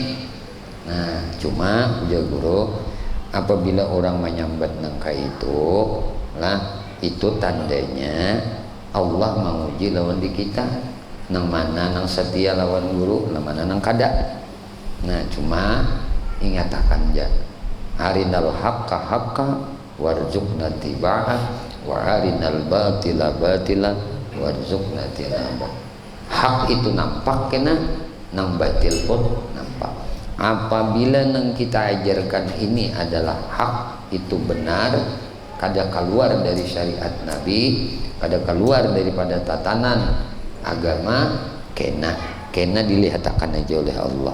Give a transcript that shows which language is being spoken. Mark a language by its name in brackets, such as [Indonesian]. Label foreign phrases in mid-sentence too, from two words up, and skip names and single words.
[Banjar] Nah cuma ujar guru apabila orang menyambat nangka itu lah itu tandanya Allah menguji lawan di kita nang mana nang setia lawan guru nang mana nang kada. Nah cuma ingatakan aja [Arabic] أرنا الحق حقا وارزقنا اتباعه وأرنا الباطل باطلا وارزقنا اجتنابه. [Banjar] Hak itu nampak kena nang batil pun nampak. Apabila nang kita ajarkan ini adalah hak itu benar kada keluar dari syariat Nabi kada keluar daripada tatanan agama kena dilihatkan aja oleh Allah.